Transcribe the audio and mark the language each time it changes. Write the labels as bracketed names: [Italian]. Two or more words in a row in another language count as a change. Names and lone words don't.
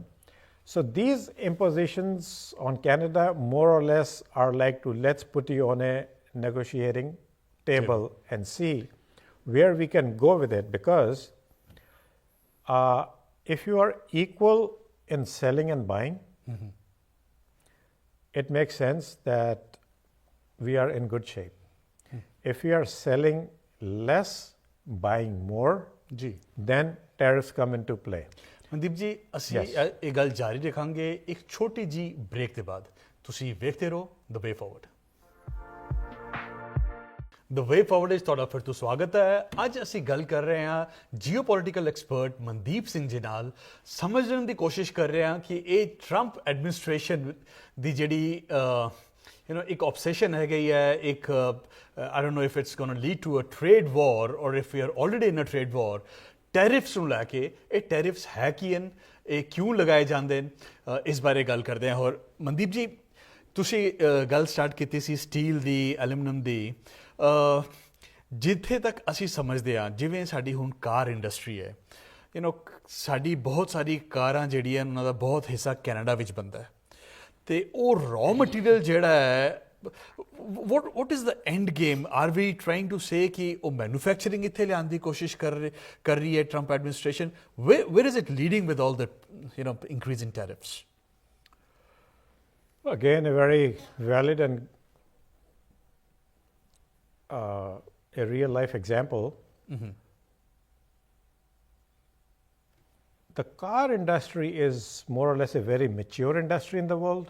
[English] So these impositions on Canada more or less are like to let's put you on a negotiating table and see where we can go with it, because if you are equal in selling and buying, it makes sense that we are in good shape. If we are selling less, buying more, then tariffs come into play. [Punjabi] ਮਨਦੀਪ ਜੀ, ਅਸੀਂ ਇਹ ਗੱਲ ਜਾਰੀ ਰੱਖਾਂਗੇ ਇੱਕ ਛੋਟੀ ਜੀ ਬ੍ਰੇਕ ਦੇ ਬਾਅਦ। ਤੁਸੀਂ ਵੇਖਦੇ ਰਹੋ ਦ ਵੇ ਫਾਰਵਰਡ। ਦ ਵੇ ਫਾਰਵਰਡ ਵਿੱਚ ਤੁਹਾਡਾ ਫਿਰ ਤੋਂ ਸਵਾਗਤ ਹੈ। ਅੱਜ ਅਸੀਂ ਗੱਲ ਕਰ ਰਹੇ ਹਾਂ [English] geopolitical expert [Punjabi] ਮਨਦੀਪ ਸਿੰਘ ਜੀ ਨਾਲ। ਸਮਝਣ ਦੀ ਕੋਸ਼ਿਸ਼ ਕਰ ਰਹੇ ਹਾਂ ਕਿ ਇਹ ਟਰੰਪ ਐਡਮਿਨਿਸਟ੍ਰੇਸ਼ਨ ਦੀ ਜਿਹੜੀ ਇੱਕ obsession ਹੈਗੀ ਹੈ, ਇੱਕ [English] I don't know if it's going to lead to a trade war or if we are already in a trade war, [Punjabi] ਟੈਰਿਫਸ ਨੂੰ ਲੈ ਕੇ। ਇਹ ਟੈਰਿਫਸ ਹੈ ਕੀ ਹਨ, ਇਹ ਕਿਉਂ ਲਗਾਏ ਜਾਂਦੇ ਨੇ, ਇਸ ਬਾਰੇ ਗੱਲ ਕਰਦੇ ਹਾਂ। ਹੋਰ ਮਨਦੀਪ ਜੀ, ਤੁਸੀਂ ਗੱਲ ਸਟਾਰਟ ਕੀਤੀ ਸੀ ਸਟੀਲ ਦੀ, ਐਲੂਮੀਨੀਅਮ ਦੀ। ਜਿੱਥੇ ਤੱਕ ਅਸੀਂ ਸਮਝਦੇ ਹਾਂ, ਜਿਵੇਂ ਸਾਡੀ ਹੁਣ [English] car industry [Punjabi] ਹੈ, ਸਾਡੀ ਬਹੁਤ ਸਾਰੀ ਕਾਰਾਂ ਜਿਹੜੀਆਂ ਉਹਨਾਂ ਦਾ ਬਹੁਤ ਹਿੱਸਾ ਕੈਨੇਡਾ ਵਿੱਚ ਬਣਦਾ ਹੈ, ਅਤੇ ਉਹ [English] raw material [Punjabi] ਜਿਹੜਾ ਹੈ, [English] what is the end game? Are we trying to say [Punjabi] ਕਿ ਉਹ ਮੈਨੂਫੈਕਚਰਿੰਗ ਇੱਥੇ ਲਿਆਉਣ ਦੀ ਕੋਸ਼ਿਸ਼ ਕਰ ਰਹੀ ਹੈ ਟਰੰਪ ਐਡਮਿਨਿਸਟ੍ਰੇਸ਼ਨ? [English] Where is it leading with all the increase in tariffs? Again, a very valid and a real life example. The car industry is more or less a very mature industry in the world.